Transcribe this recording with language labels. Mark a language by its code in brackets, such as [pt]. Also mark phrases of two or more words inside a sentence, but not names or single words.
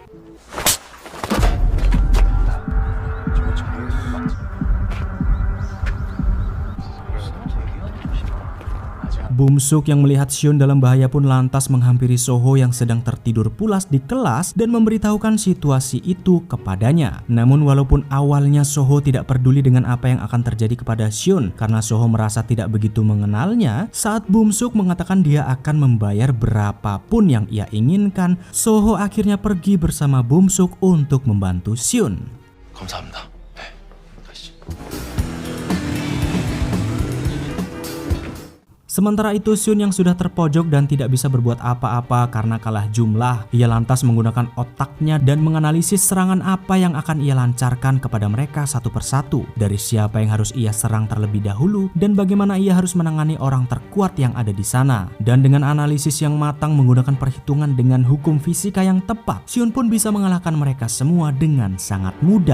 [id] Bumsuk yang melihat Hyun dalam bahaya pun lantas menghampiri Soho yang sedang tertidur pulas di kelas dan memberitahukan situasi itu kepadanya. Namun walaupun awalnya Soho tidak peduli dengan apa yang akan terjadi kepada Hyun karena Soho merasa tidak begitu mengenalnya, saat Bumsuk mengatakan dia akan membayar berapapun yang ia inginkan, Soho akhirnya pergi bersama Bumsuk untuk membantu Hyun. [ko] 감사합니다. 네, 가시죠. [id] Sementara itu Seon yang sudah terpojok dan tidak bisa berbuat apa-apa karena kalah jumlah, ia lantas menggunakan otaknya dan menganalisis serangan apa yang akan ia lancarkan kepada mereka satu persatu. Dari siapa yang harus ia serang terlebih dahulu dan bagaimana ia harus menangani orang terkuat yang ada di sana. Dan dengan analisis yang matang menggunakan perhitungan dengan hukum fisika yang tepat, Seon pun bisa mengalahkan mereka semua dengan sangat mudah.